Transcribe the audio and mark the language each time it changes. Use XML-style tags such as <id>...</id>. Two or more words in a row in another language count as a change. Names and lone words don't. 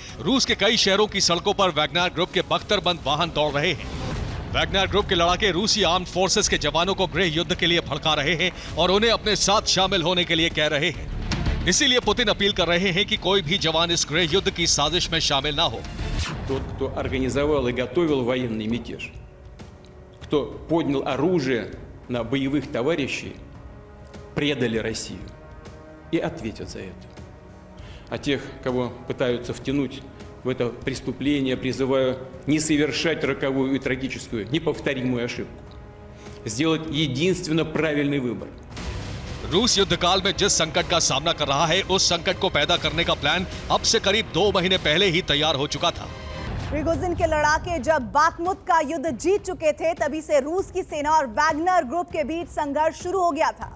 <hi>रूस के कई शहरों की सड़कों पर वैगनर ग्रुप के बख्तरबंद वाहन दौड़ रहे हैं। वैगनर ग्रुप के लड़ाके रूसी आर्म्ड फोर्सेस के जवानों को गृह युद्ध के लिए भड़का रहे हैं और उन्हें अपने साथ शामिल होने के लिए कह रहे हैं। इसीलिए पुतिन अपील कर रहे हैं कि कोई भी जवान इस गृह युद्ध की साजिश में शामिल ना हो।</hi> <ru>Тот, кто организовал и готовил военный мятеж, кто поднял оружие на боевых товарищей, предали Россию и ответят за это. А тех, кого пытаются втянуть в это преступление, призываю не совершать роковую и трагическую, неповторимую ошибку. Сделать единственно правильный выбор.</ru> <hi>रूस युद्ध काल में जिस संकट का सामना कर रहा है, उस संकट को पैदा करने का प्लान अब से करीब 2 महीने पहले ही तैयार हो चुका था। प्रिगोजिन के लड़ाके जब बाखमुत का युद्ध जीत चुके थे, तभी से रूस की सेना और वैगनर ग्रुप के बीच संघर्ष शुरू हो गया था।</hi>